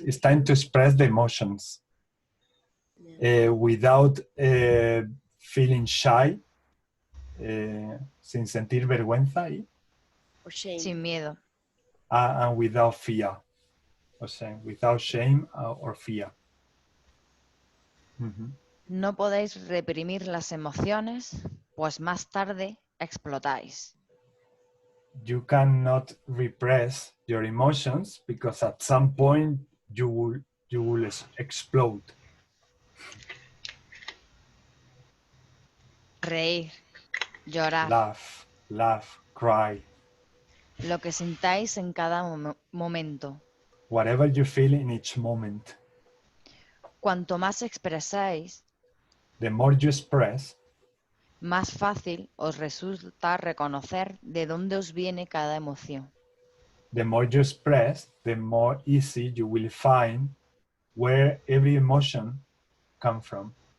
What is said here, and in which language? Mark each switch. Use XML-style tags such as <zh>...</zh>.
<en>It's time to express the emotions without feeling shy,</en> <es>sin sentir vergüenza. Sin miedo.</es> <en>And without fear.</en> <es>O sea,</es> <en>without shame or fear. Mm-hmm.</en> <es>No podéis reprimir las emociones, pues más tarde explotáis.</es> <en>You cannot repress your emotions because at some point you will explode.</en> <es>Reír, llorar.</es> <en>Laugh, cry.</en> <es>Lo que sintáis en cada momento.</es> <en>Whatever you feel in each moment.</en> <es>Cuanto más expresáis,</es> <en>the more you express,</en> <es>más fácil os resulta reconocer de dónde os viene cada emoción.</es> <en>The more you express, the more easy you will find where every emotion comes from.</en>